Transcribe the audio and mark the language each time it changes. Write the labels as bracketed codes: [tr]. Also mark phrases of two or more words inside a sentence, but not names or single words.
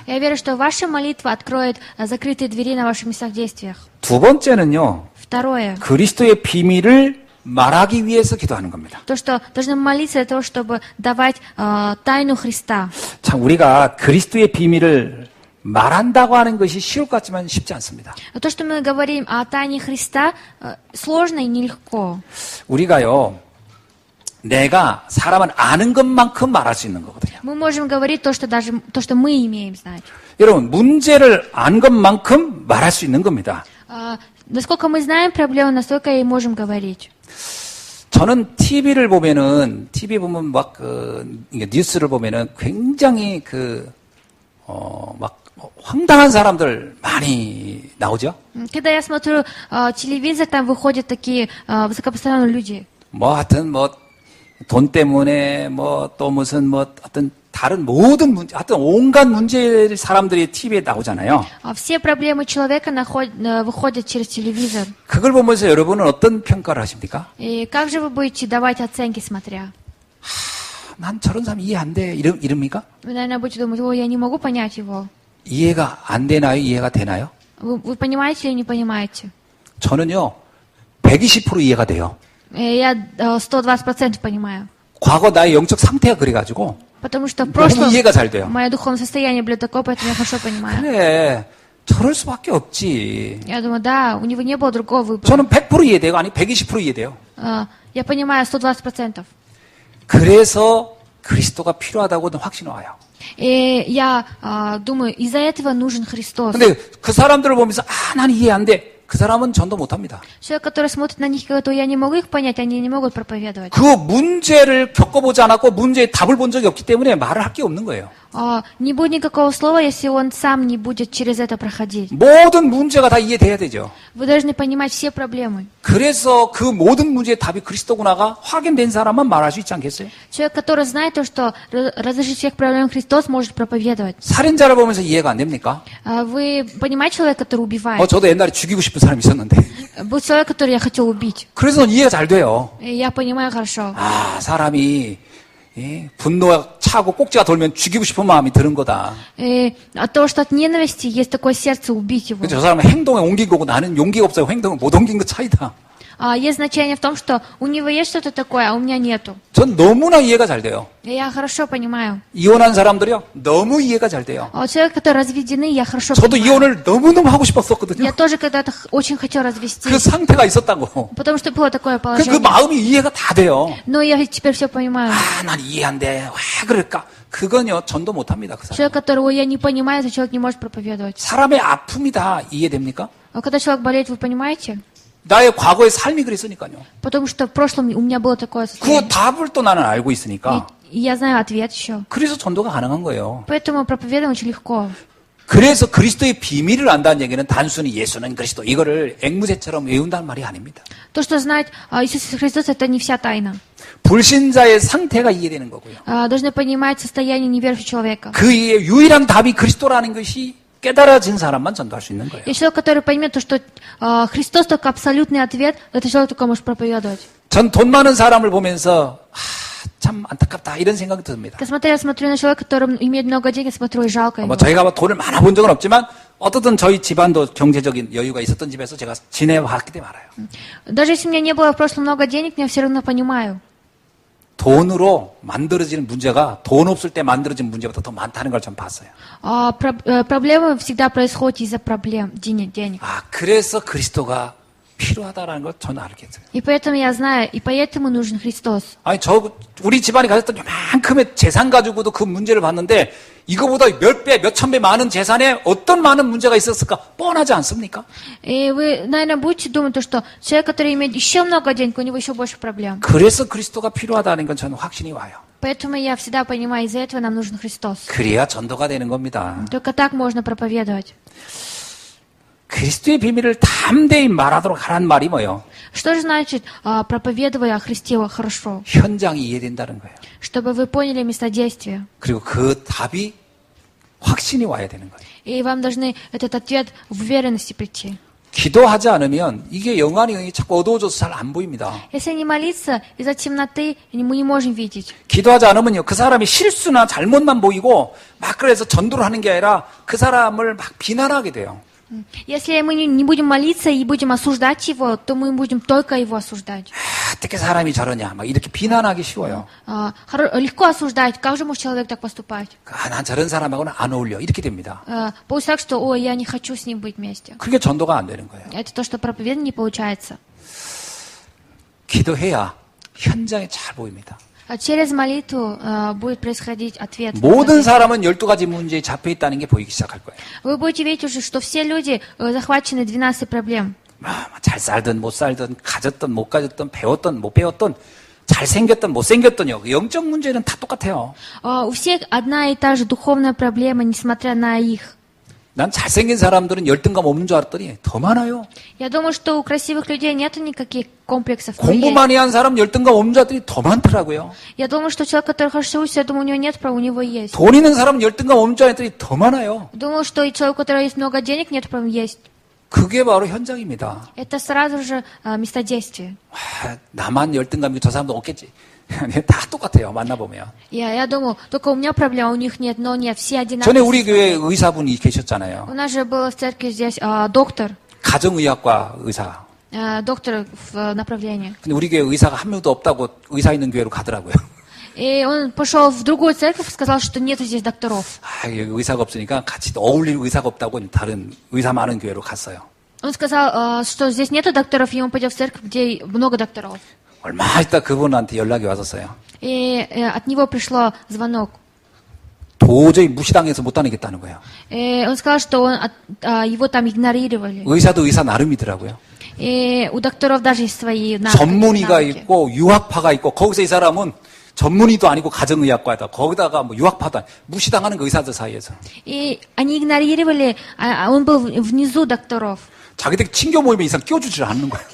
[ru] Я верю, что ваша молитва откроет закрытые двери на ваших местах действиях. [ko] 두 번째는요. [ru] Второе. [ko] 그리스도의 비밀을 말하기 위해서 기도하는 겁니다. [ru] То, что должны молиться для того, чтобы давать тайну Христа. [ko] 참 우리가 그리스도의 비밀을 말한다고 하는 것이 쉬울 것 같지만 쉽지 않습니다. [ru] То, что мы говорим о тайне Христа, сложно и нелегко. [ko] 우리가요. 내가 사람은 아는 것만큼 말할 수 있는 거거든요. [ru] Мы можем говорить то, что мы имеем знать. [ko] 여러분, 문제를 안 것만큼 말할 수 있는 겁니다. [ru] Насколько мы знаем проблему, настолько и можем говорить. [ko] 저는 TV 보면 막 뉴스를 보면은 굉장히 막 황당한 사람들 많이 나오죠. [ru] Когда я смотрю телевизор, там выходят такие высокопоставленные люди. [ko] 하여튼 돈 때문에 또 무슨 어떤 다른 모든 문제, 하여튼 온갖 문제 사람들이 TV에 나오잖아요. [ru] Все проблемы человека выходят через телевизор. [ko] 그걸 보면서 여러분은 어떤 평가를 하십니까? [ru] И как же вы будете давать оценки, смотря? [ko] 난 저런 사람 이해 안 돼. 이럽니까? [ru] Вы, наверное, будете думать, ой, я не могу понять его. [ko] 이해가 안 되나요? 이해가 되나요? [ru] Вы понимаете или не понимаете? [ko] 저는요, 120% 이해가 돼요. [ru] Я 120% понимаю. [ko] 과거 나의 영적 상태가 그래가지고 [ru] Потому что в [ko] 너무 [ru] прошлом [ko] 이해가 잘 돼요. [ru] мое духовное состояние было такое, поэтому я хорошо понимаю. [ko] 그래, 저럴 수밖에 없지. [ru] Я думаю, да, у него не было другого выбора. [ko] 저는 100% 이해돼요. 아니 120% 이해돼요. [ru] Я понимаю 120%. [ko] 그래서 그리스도가 필요하다고 확신이 와요. [ru] И я думаю, из-за этого нужен Христос. [ko] 근데 그 사람들을 보면서 난 이해 안 돼. 그 사람은 전도 못합니다. [ru] Человек, который смотрит на них и говорит, я не могу их понять, они не могут проповедовать. [ko] 그 문제를 겪어보지 않았고 문제에 답을 본 적이 없기 때문에 말을 할 게 없는 거예요. [ru] Не будет никакого слова, если он сам не будет через это проходить. [ko] 모든 문제가 다 이해돼야 되죠. [ru] Вы должны понимать все проблемы. [ko] 그래서 그 모든 문제의 답이 그리스도구나가 확인된 사람만 말할 수 있지 않겠어요? [ru] Человек, который знает то, что разрешить всех проблем Христос, может проповедовать. [ko] 살인자를 보면서 이해가 안 됩니까? [ru] Вы понимаете человека, который убивает? [ko] 저도 옛날에 죽이고 싶은 사람이 있었는데. [ru] Был человек, который я хотел убить. [ko] 그래서 이해가 잘 돼요. [ru] И я понимаю хорошо. [ko] 아, 사람이 분노가 차고 꼭지가 돌면 죽이고 싶은 마음이 드는 거다. [ru] И от того, что от ненависти есть такое сердце убить его. [ko] 저 사람은 행동에 옮긴 거고 나는 용기가 없어요. 행동을 못 옮긴 거 차이다. [ru] А есть значение в том, что у него есть что-то такое, а у меня нету. [ko] 전 너무나 이해가 잘 돼요. [ru] И я хорошо понимаю. [ko] 이혼한 사람들이요. 너무 이해가 잘 돼요. [ru] А вот человек, который разведены, я хорошо [ko] 저도 [ru] понимаю. [ko] 이혼을 너무너무 하고 싶었었거든요. [ru] Я тоже когда-то очень хотел развестись. [ko] 그 상태가 있었다고. [ru] Потому что было такое [ko] 그 [ru] положение. [ko] 마음이 이해가 다 돼요. [ru] Но я ведь теперь все понимаю. [ko] 아, 난 이해 안 돼. 왜 그럴까? 그건요, 전도 못 합니다. 그 사람. [ru] Человек, которого я не понимаю, этот человек не может проповедовать. [ko] 사람의 아픔이 다 이해됩니까? [ru] А когда человек болеет, вы понимаете? [ko] 나의 과거의 삶이 그랬으니까요. [ru] Потому что в прошлом у меня было такое [ko] 그 [ru] состояние. [ko] 답을 또 나는 알고 있으니까. [ru] И я знаю ответ еще. [ko] 그래서 전도가 가능한 거예요. [ru] Поэтому проповедуем очень легко. [ko] 그래서 그리스도의 비밀을 안다는 얘기는 단순히 예수는 그리스도 이거를 앵무새처럼 외운다는 말이 아닙니다. [ru] То, что знать Иисус Христос, это не вся тайна. [ko] 불신자의 상태가 이해되는 거고요. [ru] Должны понимать состояние неверующего человека. [ko] 그의 유일한 답이 그리스도라는 것이 깨달아진 사람만 전도할 수 있는 거예요. [ru] И человек, который поймет то, что Христос только абсолютный ответ, это человек только может проповедовать. [ko] 전 돈 많은 사람을 보면서 참 안타깝다 이런 생각이 듭니다. [ru] Когда я смотрю на человека, который имеет много денег, смотрю и жалко его. [ko] 저희가 뭐 돈을 많아 본 적은 없지만 어떻든 저희 집안도 경제적인 여유가 있었던 집에서 제가 지내봤기 때문에 알아요. [ru] Даже если у меня не было в прошлом много денег, я все равно понимаю. [ko] 돈으로 만들어지는 문제가 돈 없을 때 만들어진 문제보다 더 많다는 걸 전 봤어요. [ru] Проблемы всегда происходят из-за проблем денег. [ko] 아, 그래서 그리스도가 필요하다라는 걸 저는 알겠어요. [ru] И поэтому я знаю, и поэтому нужен Христос. [ko] 아니, 우리 집안이 가졌던 요만큼의 재산 가지고도 그 문제를 봤는데 이거보다 몇 배, 몇 천 배 많은 재산에 어떤 많은 문제가 있었을까 뻔하지 않습니까? [ru] И вы, наверное, будете думать, что человек, который имеет еще много денег, у него еще больше проблем. [ko] 그래서 그리스도가 필요하다는 건 저는 확신이 와요. [ru] Поэтому я всегда понимаю, из-за этого нам нужен Христос. [ko] 그래야 전도가 되는 겁니다. [ru] Только так можно проповедовать. [ko] 그리스도의 비밀을 담대히 말하도록 하라는 말이 뭐예요? [ru] Что же значит, проповедуя о Христе хорошо? [ko] 현장이 이해된다는 거예요. [ru] Чтобы вы поняли место действия. [ko] 그리고 그 답이 확신이 와야 되는 거예요. [ru] И вам должны этот ответ в уверенности прийти. [ko] 기도하지 않으면 이게 영안이 자꾸 어두워져서 잘 안 보입니다. [ru] Если не молиться, из-за темноты мы не можем видеть. [ko] 기도하지 않으면요, 그 사람이 실수나 잘못만 보이고 막 그래서 전도를 하는 게 아니라 그 사람을 막 비난하게 돼요. [ru] Если мы не будем молиться и будем осуждать его, то мы будем только его осуждать. [ko] 어떻게 사람이 저러냐, 막 이렇게 비난하기 쉬워요. [ru] Легко осуждать, как же может человек так поступать? [ko] 난 저런 사람하고는 안 어울려, 이렇게 됩니다. [ru] Получается так, что, ой, я не хочу с ним быть вместе. [ko] 그게 전도가 안 되는 거예요. [ru] Это то, что проповедь не получается. [ko] 기도해야 현장에 잘 보입니다. [ru] Через молитву будет происходить ответ. [ko] 모든 사람은 12가지 문제에 잡혀 있다는 게 보이기 시작할 거예요. [ru] Вы будете видеть уже, что все люди захвачены 12 проблем. [ko] 잘 살든 못 살든 가졌든 못 가졌든 배웠든 못 배웠든 잘생겼든 못생겼든요. 영적 문제는 다 똑같아요. [ru] У всех одна и та же духовная проблема, несмотря на их. [ko] 난 잘생긴 사람들은 열등감 없는 줄 알았더니 더 많아요. [ru] Я думаю, что у красивых людей нет никаких комплексов. [ko] 공부 많이 한 사람 열등감 없는 줄 알았더니 더 많더라고요. [ru] Я думаю, что человек, который хорошо учится, я думаю, у него нет права, у него есть. [ko] 돈 있는 사람은 열등감 없는 줄 알았더니 더 많아요. [ru] Думаю, что и человек, у которого есть много денег, нет права, есть. [ko] 그게 바로 현장입니다. [ru] Это сразу же место действия. [ko] 나만 열등감 있고 저 사람도 없겠지. 다 똑같아요. 만나보면. [ru] Я думаю, только у меня проблема, у них нет, но нет, все [ko] 전에 [ru] одинаковые. [ko] 우리 교회 의사분이 계셨잖아요. [ru] У нас же был в церкви здесь доктор, [ko] 가정의학과 의사. [ru] доктор в направлении. [ko] 근데 우리 교회 의사가 한 명도 없다고 의사 있는 교회로 가더라고요. [ru] И он пошел в другую церковь и сказал, что нет здесь докторов. [ko] 여기 의사가 없으니까 같이 어울릴 의사가 없다고 다른 의사 많은 교회로 갔어요. [ru] Он сказал, что здесь нет докторов, и он пойдет в церковь, где много докторов. [ko] 얼마 있다 그분한테 연락이 왔었어요. [ru] И от него пришло звонок. [ko] 도저히 무시당해서 못 다니겠다는 거예요. [ru] И он сказал, что его там игнорировали. [ko] 의사도 의사 나름이더라고요. [ru] И у докторов даже есть свои [ko] 전문의가 [ru] навыки. [ko] 있고 유학파가 있고 거기서 이 사람은 전문의도 아니고 가정의학과다. 거기다가 뭐 유학파다. 무시당하는 거 의사들 사이에서. [ru] И они игнорировали, он был внизу докторов. [ko] 자기들 친교 모임에 이상 끼워주질 않는 거예요.